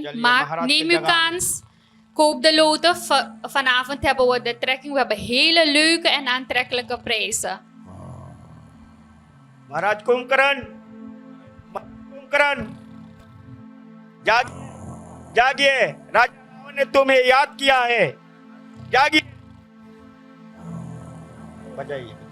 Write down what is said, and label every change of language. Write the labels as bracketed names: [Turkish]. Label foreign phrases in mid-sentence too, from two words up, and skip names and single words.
[Dutch] Jullie Maar Maharaj neem uw Tejagan. kans. Koop de loten. Vanavond hebben we de trekking. We hebben hele leuke en aantrekkelijke prijzen. [Hindi] महाराज कुंभकर्ण, कुंभकर्ण जागिए, राजा रावण ने तुम्हें याद किया है। जागिए, बजाइए।